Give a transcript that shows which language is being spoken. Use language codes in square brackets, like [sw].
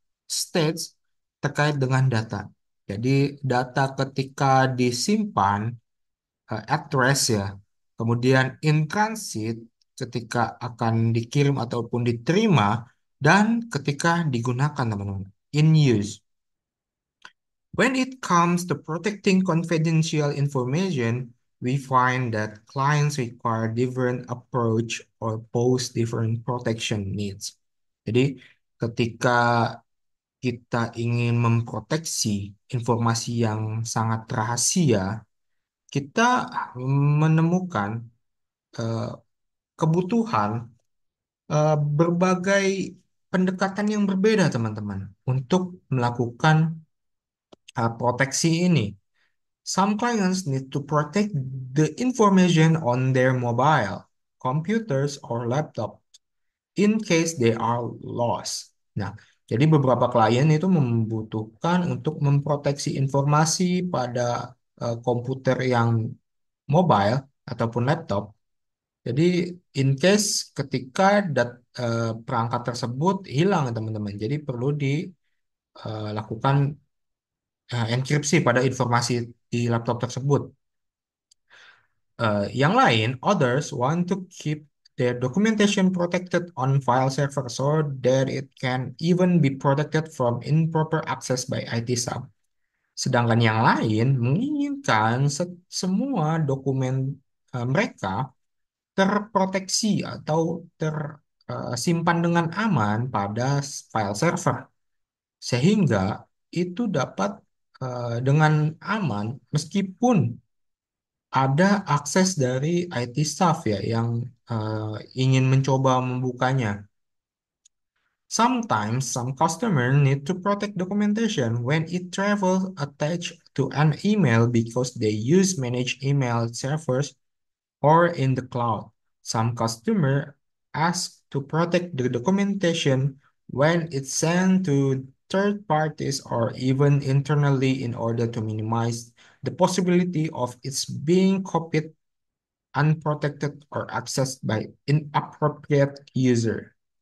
[id] states terkait dengan data. Jadi data ketika disimpan at rest ya, kemudian in transit ketika akan dikirim ataupun diterima, dan ketika digunakan teman-teman, in use. [en] When it comes to protecting confidential information, we find that clients require different approach or pose different protection needs. [id] Jadi, ketika kita ingin memproteksi informasi yang sangat rahasia, kita menemukan eh, kebutuhan berbagai pendekatan yang berbeda, teman-teman, untuk melakukan proteksi ini. [en] Some clients need to protect the information on their mobile, computers, or laptop in case they are lost. [id] Nah, jadi beberapa klien itu membutuhkan untuk memproteksi informasi pada komputer yang mobile ataupun laptop. Jadi, [en] in case [id] ketika perangkat tersebut hilang, teman-teman. Jadi perlu dilakukan enkripsi pada informasi di laptop tersebut. Yang lain, [en] others want to keep their documentation protected on file server so that it can even be protected from improper access by IT staff. [id] Sedangkan yang lain menginginkan semua dokumen mereka terproteksi atau tersimpan dengan aman pada file server, sehingga itu dapat dengan aman meskipun ada akses dari IT staff ya yang ingin mencoba membukanya. [en] Sometimes some customers need to protect documentation when it travels attached to an email because they use managed email servers or in the cloud. Some customers ask to protect the documentation when it's sent to third parties or even internally in order to minimize the possibility of its being copied, unprotected, or accessed by inappropriate user.